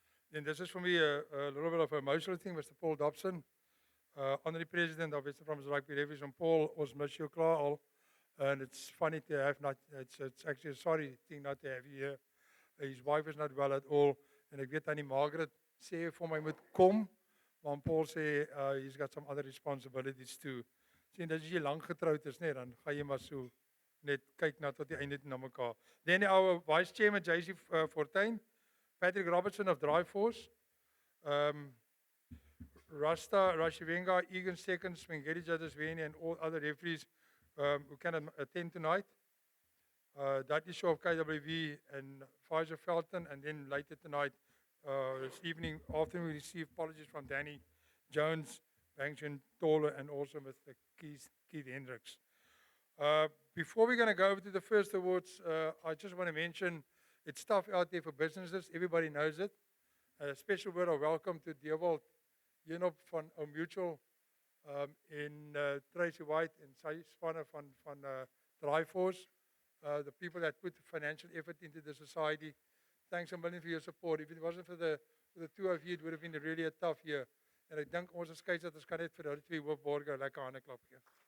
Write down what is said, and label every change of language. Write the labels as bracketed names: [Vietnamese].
[English] Then this is for me a little bit of an emotional thing, Mr. Paul Dobson. Honorary President of Western Province Rugby Referees, and Paul, [Afrikaans] ons mis jou klaar al. [English] And it's funny to have not, it's actually a sorry thing not to have you here. His wife is not well at all. [Afrikaans] En ek weet aan die Margaret sê vir my moet kom. Maar Paul sê [English] he's got some other responsibilities too. [Afrikaans] Sien, as jy lank getroud is, nee, dan gaan jy maar so net kyk na tot die einde na mekaar. [English] Then our Vice Chairman, JC Fortuin, Patrick Robertson of Drive Force, Rasta, Rashivenga, Egan Seconds, Mengeri Jadasweni, and all other referees who can attend tonight. Dudley Shaw of KWV and Pfizer Felton, and then later tonight, this evening, afternoon, we receive apologies from Danny Jones, Bangchin Tolle, and also Mr. Keith Hendricks. Before we're going to go over to the first awards, I just want to mention it's tough out there for businesses. Everybody knows it. A special word of welcome to Dewald Jenop van our mutual in Tracy White and [Afrikaans] sy spanne van [English] Drive Force, the people that put financial effort into the society. Thanks a million for your support. If it wasn't for the two of you, it would have been really a tough year. [Afrikaans] En ek dink ons skeieregters kan net vir hulle twee hoofborge lekker hande klap gee.